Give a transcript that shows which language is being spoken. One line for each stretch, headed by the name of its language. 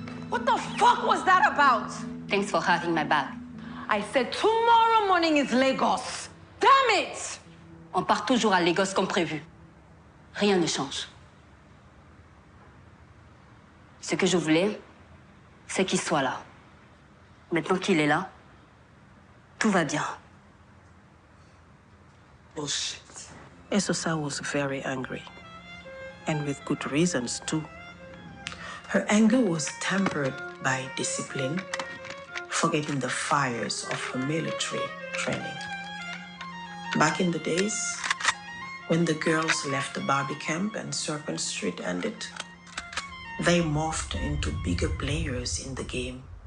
English: What the fuck was that about? Thanks for having my back. I said tomorrow morning is Lagos. Damn it!
French: On part toujours à Lagos comme prévu. Rien ne change. Ce que je voulais, c'est qu'il soit là. Maintenant qu'il est là, tout va bien.
English: Bullshit. Esosa was very angry, and with good reasons too. Her anger was tempered by discipline, forgetting the fires of her military training. Back in the days, when the girls left the Barbie camp and Serpent Street ended, they morphed into bigger players in the game.